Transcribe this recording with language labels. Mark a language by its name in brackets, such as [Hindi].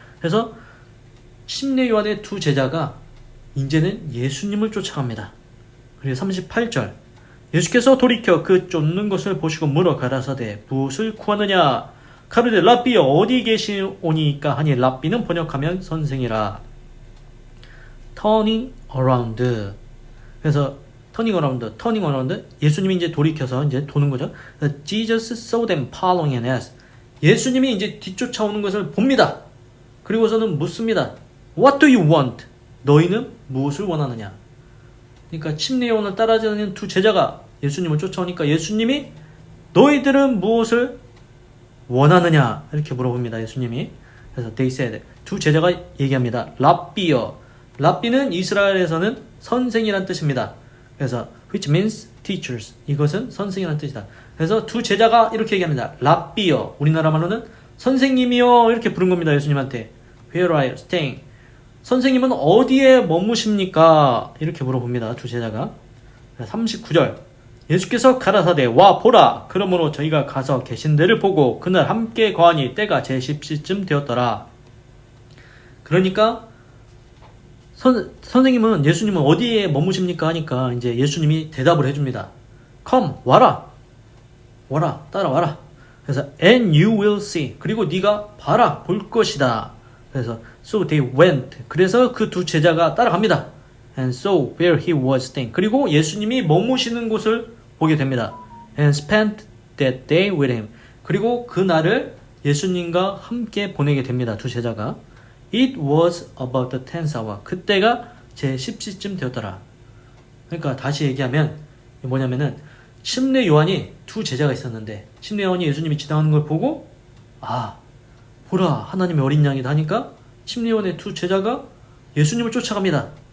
[Korean] 그래서 침례 요한의 두 제자가 이제는 예수님을 쫓아갑니다. 그리고 38절 예수께서 돌이켜 그 쫓는 것을 보시고 물어 가라사대 무엇을 구하느냐? 가로되 랍비여 어디 계시오니까 하니 랍비는 번역하면 선생이라. [English] turning around. 그래서 turning around. [Korean] 예수님이 이제 돌이켜서 이제 도는 거죠. [English] Jesus saw them following and asked. [Korean] 예수님이 이제 뒤쫓아오는 것을 봅니다. 그리고서는 묻습니다. [English] What do you want? [Korean] 너희는 무엇을 원하느냐? 그러니까 침례 요한을 따라다니는 두 제자가 예수님을 쫓아오니까 예수님이 너희들은 무엇을 원하느냐? 이렇게 물어봅니다. 예수님이. [English] 그래서 they said. [Korean] 두 제자가 얘기합니다. 랍비여. 랍비는 이스라엘에서는 선생이란 뜻입니다. [English] 그래서 which means teachers. [Korean] 이것은 선생이란 뜻이다. 그래서 두 제자가 이렇게 얘기합니다. 랍비여. 우리나라 말로는 선생님이여 이렇게 부른 겁니다. 예수님한테. [English] Where are you staying? [Korean] 선생님은 어디에 머무십니까? 이렇게 물어봅니다. 두 제자가. 39절 예수께서 가라사대 와 보라. 그러므로 저희가 가서 계신 데를 보고 그날 함께 거하니 때가 제10시쯤 되었더라. 그러니까 선생님은 예수님은 어디에 머무십니까? 하니까 이제 예수님이 대답을 해줍니다. [English] Come [Korean] 와라. 따라와라. [English] 그래서 and you will see. [Korean] 그리고 네가 봐라. 볼 것이다. [English] 그래서 so they went. [Korean] 그래서 그 두 제자가 따라갑니다. [English] And so where he was staying. [Korean] 그리고 예수님이 머무시는 곳을 보게 됩니다. [English] And spent that day with him. [Korean] 그리고 그 날을 예수님과 함께 보내게 됩니다. 두 제자가. [English] It was about the 10th hour. [Korean] 그때가 제 10시쯤 되었더라. 그러니까 다시 얘기하면 뭐냐면은 침례 요한이 두 제자가 있었는데 침례 요한이 예수님이 지나가는 걸 보고 보라 하나님의 어린 양이다 하니까 침례 요한의 두 제자가 예수님을 쫓아갑니다.